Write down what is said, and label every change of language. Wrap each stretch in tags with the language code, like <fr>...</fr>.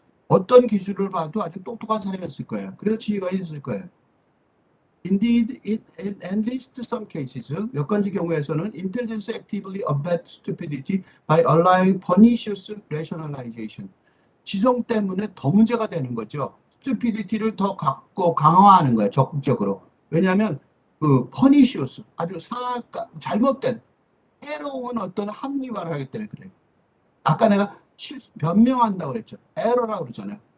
<ko>어떤 기준을 봐도 아주 똑똑한 사람이었을 거예요. 그래서 지휘관이 있을 거예요.</ko> <en>Indeed, in at least some cases,</en> <ko>몇 가지 경우에서는</ko> <en>intelligence actively abets stupidity by allowing pernicious rationalization.</en> <ko>지성 때문에 더 문제가 되는 거죠. stupidity를 더 갖고 강화하는 거예요. 적극적으로. 왜냐하면 그 pernicious, 아주 잘못된, 해로운 어떤 합리화를 하기 때문에 그래요. 아까 내가 변명한다고 그랬죠. 에러라고 그러잖아요.</ko>